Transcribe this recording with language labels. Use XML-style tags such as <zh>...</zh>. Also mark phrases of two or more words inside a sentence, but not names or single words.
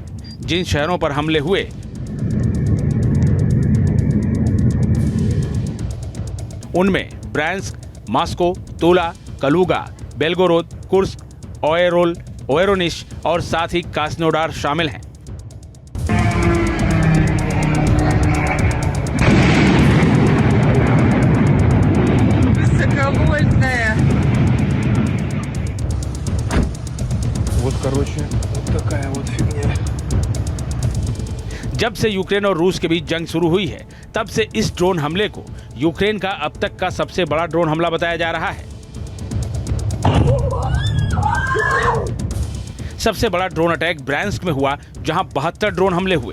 <hi>जिन शहरों पर हमले हुए उनमें ब्रांस्क, मॉस्को, तुला, कलुगा, बेलगोरोद, कुर्स्क, ओएरोल, ओएरोनिश और साथ ही कास्नोडार शामिल हैं।</hi> <ru>Высоковольтная. Вот, короче, вот такая вот фигня.</ru> <hi>जब से यूक्रेन और रूस के बीच जंग शुरू हुई है, तब से इस ड्रोन हमले को यूक्रेन का अब तक का सबसे बड़ा ड्रोन हमला बताया जा रहा है। सबसे बड़ा</hi> <en>drone attack</en> <hi>ब्रांस्क में हुआ, जहां 72 ड्रोन हमले हुए।</hi>